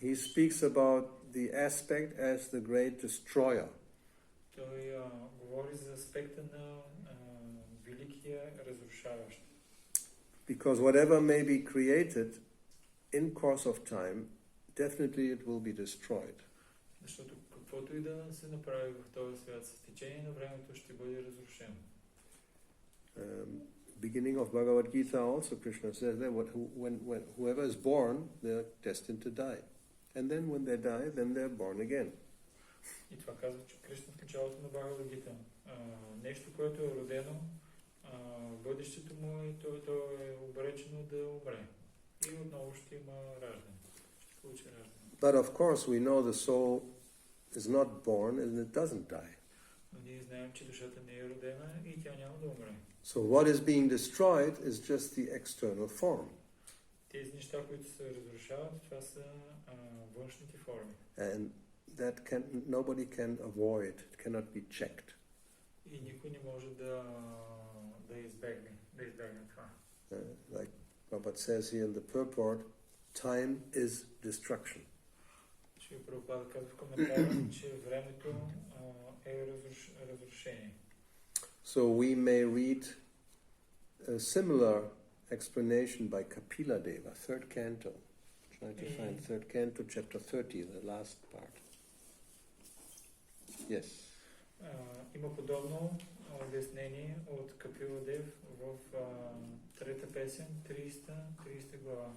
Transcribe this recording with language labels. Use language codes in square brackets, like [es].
[en] He speaks about the aspect as the great destroyer. [bg] Той говори за аспекта на великия разрушаващ. [en] Because whatever may be created in course of time, definitely it will be destroyed. [bg] Защото каквото и да се направи в този свят, с течение на времето ще бъде разрушено. [en] Beginning of Bhagavad Gita also Krishna says that when whoever is born, they're destined to die. And then when they die, then they're born again. [bg] И това казва, че Кришна в началото на Бхагавад Гита. Нещо, което е родено, бъдещето му и то е обречено да умре. И отново ще има раждане. Ще получи раждане. [en] But of course we know the soul is not born and it doesn't die. [bg] Но ние знаем, че душата не е родена и тя няма да умре. [en] So what is being destroyed is just the external form. [bg] Тези неща, които се разрушават, това са външните форми. [en] And that nobody can avoid. It cannot be checked. [bg] И никой не може да избегне това. [en] Like Prabhupada says here in the purport, time is destruction. [bg] Шри Прабхупада казва в коментара, че времето е разрушение. [en] So we may read a similar explanation by Kapila Deva, third canto. Try to find third canto, chapter 30, the last part. Yes. [bg] Има подобно обяснение от Капила Дев в трета песен, 30 глава.